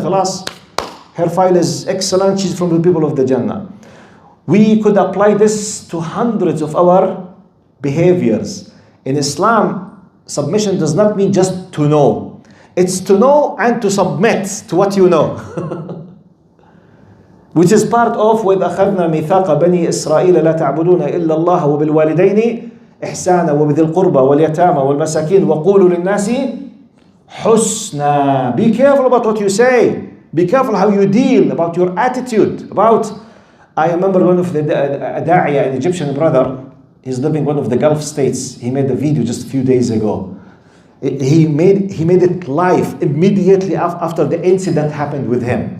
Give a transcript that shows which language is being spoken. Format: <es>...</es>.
<en>خلاص. Her file is excellent. She's from the people of the Jannah. We could apply this to hundreds of our behaviors. In Islam, submission does not mean just to know. It's to know and to submit to what you know. Which is part of</en> <ar>وَإِذْ أَخَذْنَا مِيثَاقَ بَنِي إِسْرَائِيلَ لَا تَعْبُدُونَ إِلَّا اللَّهَ وَبِالْوَالِدَيْنِ إِحْسَانًا وَبِذِي الْقُرْبَى وَالْيَتَامَى وَالْمَسَاكِينِ وَقُولُوا لِلنَّاسِ حُسْنًا.</ar> <en>Be careful about what you say. Be careful how you deal, about your attitude. I remember one of the da'iya, an Egyptian brother, he's living in one of the Gulf states. He made a video just a few days ago. He made it live immediately after the incident happened with him.</en>